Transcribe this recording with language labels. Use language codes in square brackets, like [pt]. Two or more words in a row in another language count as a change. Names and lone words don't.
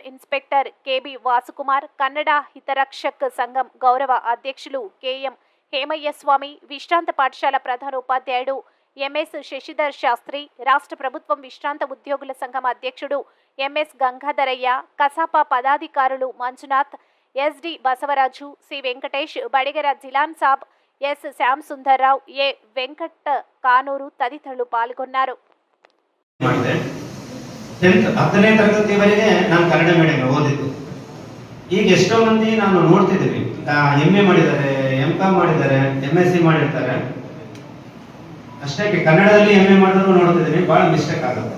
[te] ఇన్స్పెక్టర్ కేబి వాసుకుమార్, కన్నడ హితరక్షక్ సంఘం గౌరవ అధ్యక్షులు కెఎం హేమయ్యస్వామి, విశ్రాంత పాఠశాల ప్రధానోపాధ్యాయుడు ఎంఎస్ శశిధర్ శాస్త్రి, రాష్ట్ర ప్రభుత్వం విశ్రాంత ఉద్యోగుల సంఘం అధ్యక్షుడు ఎంఎస్ గంగాధరయ్య, కసాప పదాధికారులు మంజునాథ్, ఎస్డి బసవరాజు, సి వెంకటేష్, బడిగెర జిలాన్ సాబ్, ఎస్ శ్యామ్ సుందర్రావు, ఏ వెంకట్ కానూరు [kn] ತದಿತರರು ಪಾಲ್ಗೊಂಡರು. 10ನೇ ತರಗತಿವರೆಗೆ ನಾನು ಕನ್ನಡ ಮೀಡಿಯಂ ಓದಿದ್ದು. ಈಗ ಎಷ್ಟೋ ಮಂದಿ ನಾನು ನೋಡ್ತಿದ್ದೀವಿ, MA ಮಾಡಿದ್ದಾರೆ, MCOM ಮಾಡಿದ್ದಾರೆ, MSc ಮಾಡಿರ್ತಾರೆ. ಅಷ್ಟೇ ಕನ್ನಡದಲ್ಲಿ MA ಮಾಡಿದ್ರು ನೋಡ್ತಿದ್ದೀನಿ, ಬಹಳ ಮಿಸ್ಟೇಕ್ ಆಗುತ್ತೆ.